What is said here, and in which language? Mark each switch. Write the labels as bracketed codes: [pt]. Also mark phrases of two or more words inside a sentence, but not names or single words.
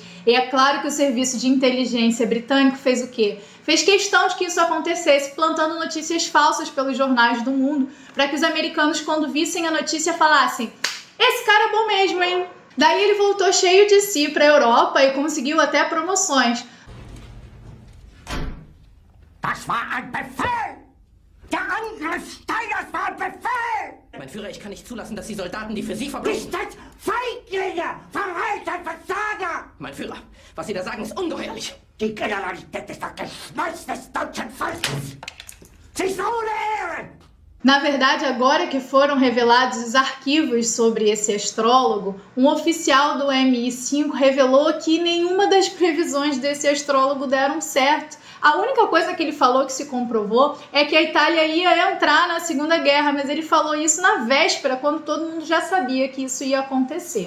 [pt] E é claro que o serviço de inteligência britânico fez o quê? Fez questão de que isso acontecesse, plantando notícias falsas pelos jornais do mundo, para que os americanos, quando vissem a notícia, falassem: esse cara é bom mesmo, hein? Daí ele voltou cheio de si para a Europa e conseguiu até promoções. [de] Das war ein Befehl! Der Angriff Steiners war ein Befehl! Mein Führer, ich kann nicht zulassen, dass die Soldaten, die für Sie verbringen... Nicht als Feiglinge! Verreiter, Versager! Mein Führer, was Sie da sagen, ist ungeheuerlich. Die Generalität ist das Geschmeiß des deutschen Volkes! Sie ist ohne Ehren! [pt] Na verdade, agora que foram revelados os arquivos sobre esse astrólogo, um oficial do MI5 revelou que nenhuma das previsões desse astrólogo deram certo. A única coisa que ele falou que se comprovou é que a Itália ia entrar na Segunda Guerra, mas ele falou isso na véspera, quando todo mundo já sabia que isso ia acontecer.